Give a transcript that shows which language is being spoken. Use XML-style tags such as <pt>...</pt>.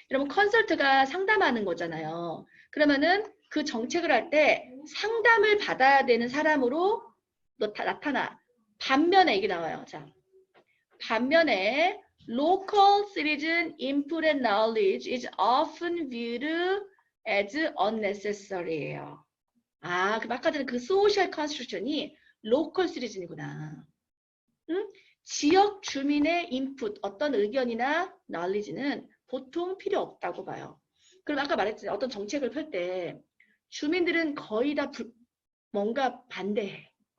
<ko>여러분 컨설트가 상담하는 거잖아요. 그러면은 그 정책을 할 때 상담을 받아야 되는 사람으로 나타나. 반면에 이게 나와요. 자, 반면에</ko> <en>local citizen input and knowledge is often viewed as unnecessary예요.</en> <ko>아, 그 아까 전에 그 social constitution이 local citizen이구나. 응? 지역 주민의 인풋, 어떤 의견이나 knowledge는 보통 필요 없다고 봐요. 그럼 아까 말했잖아요. 어떤 정책을 펼 때 주민들은 거의 다 뭔가 반대해.</ko>